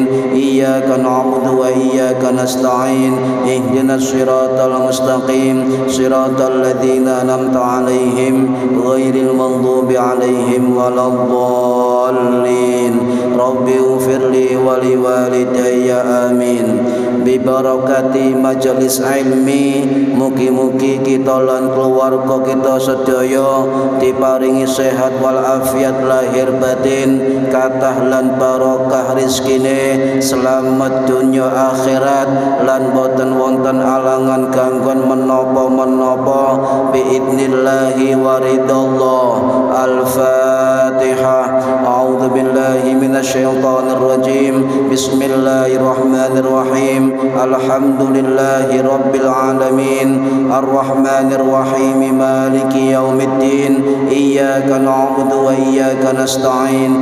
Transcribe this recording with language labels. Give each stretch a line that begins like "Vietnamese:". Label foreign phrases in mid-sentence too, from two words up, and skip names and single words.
Arabic: إياك نعبد وإياك نستعين. اهدنا الصراط المستقيم صراط الذين أنعمت عليهم غير المغضوب عليهم ولا الضالين. رب اغفر لي ولوالدي آمين.
Javanese: Bi barakati majelis ilmi, mugi-mugi kita lan keluarga kita sedaya diparingi sehat wal afiat lahir batin, kathah lan barokah rizkine, selamat dunya akhirat lan boten wonten alangan ganggon menapa-menapa
Arabic: بإذن الله ورضا الله. Al-Fatihah. أعوذ بالله من الشيطان الرجيم. بسم الله الرحمن الرحيم الحمد لله رب العالمين الرحمن الرحيم مالك يوم الدين. إياك نعبد وإياك نستعين.